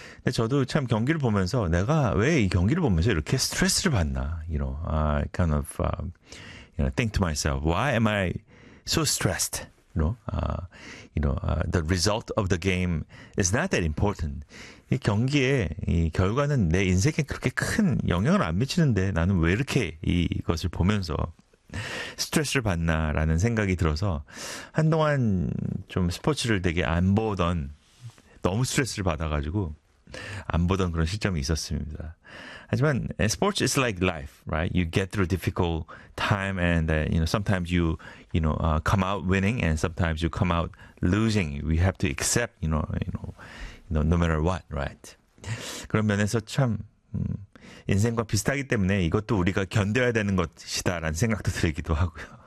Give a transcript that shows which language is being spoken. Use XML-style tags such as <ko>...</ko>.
<ko>근데 저도 참 경기를 보면서 내가 왜이 경기를 보면서 이렇게 스트레스를 받나?</ko> <en>You know, I kind of, you know, think to myself, why am I so stressed? You know, the result of the game is not that important.</en> <ko>이 경기에 이 결과는 내 인생에 그렇게 큰 영향을 안 미치는데 나는 왜 이렇게 이것을 보면서 스트레스를 받나라는 생각이 들어서 한동안 좀 스포츠를 되게 안 보던 너무 스트레스를 받아가지고 안 보던 그런 시점이 있었습니다. 하지만 스포츠</ko> <en>is like life, right? You get through difficult time and you know sometimes you know come out winning and sometimes you come out losing. We have to accept, you know, no matter what, right?</en> <ko>그런 면에서 참 인생과 비슷하기 때문에 이것도 우리가 견뎌야 되는 것이다라는 생각도 들기도 하고요.</ko>